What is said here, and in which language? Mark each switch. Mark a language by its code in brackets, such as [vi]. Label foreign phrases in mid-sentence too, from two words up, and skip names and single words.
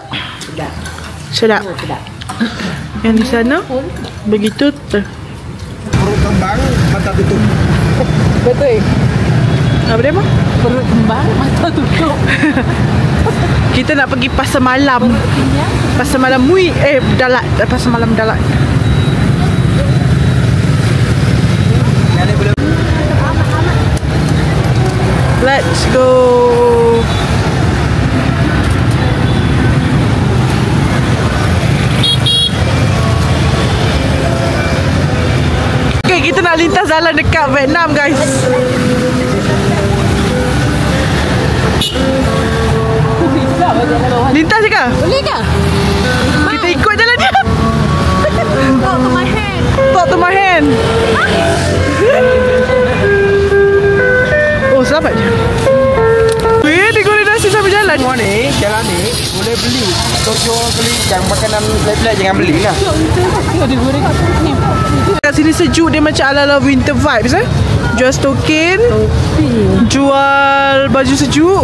[ms] Sedap. Yang di sana begitu Perut kembang, mata tutup. betul. Apa dia, Mak? Perut kembang, mata tutup. Kita nak pergi pasar malam. Pasar malam Dalat. Pasar malam Dalat. [en] Let's go. [ms] Okay, kita nak lintas jalan dekat Vietnam, guys. Lintas je ke? Boleh ke? Kita ikut jalan dia. [en] Talk to my hand. Talk to my hand. [ms] Oh, selamat je. Dia goreng nasi sambil jalan. Semua ni, jalan ni boleh beli. Tokyo beli yang makanan pelik-pelik jangan beli lah. Dia goreng kat sini. Kat sini sejuk, dia macam ala-ala [en] winter vibes [ms] Jual stokin, jual baju sejuk.